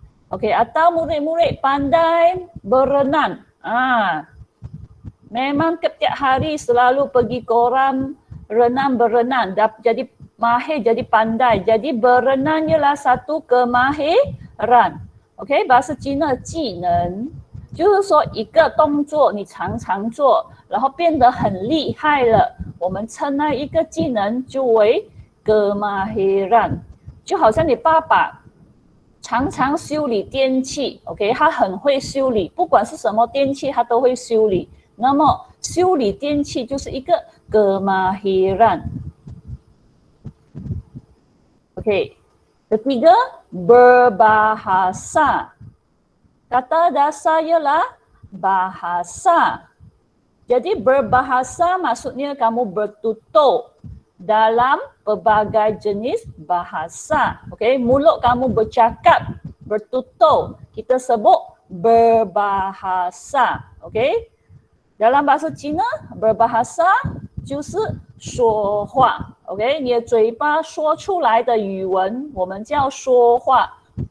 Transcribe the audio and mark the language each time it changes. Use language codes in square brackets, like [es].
[ms] Okey, atau murid-murid pandai berenang. Memang setiap hari selalu pergi kolam berenang, jadi mahir, jadi pandai. Jadi berenang ialah satu kemahiran. Okey, bahasa Cina 技能。 [zh] 就是说一个动作你常常做，然后变得很厉害了，我们称那一个技能就为 kemahiran。就好像你爸爸常常修理电器 ，OK， 他很会修理，不管是什么电器他都会修理。那么修理电器就是一个 kemahiran。OK， [ms] ketiga berbahasa. Kata dasar ialah bahasa. Jadi berbahasa maksudnya kamu bertutur dalam pelbagai jenis bahasa. Okey, mulut kamu bercakap, bertutur. Kita sebut berbahasa. Okey. Dalam bahasa Cina, berbahasa [zh] 就是说话。 OK， 你的嘴巴说出来的语文，我们叫说话。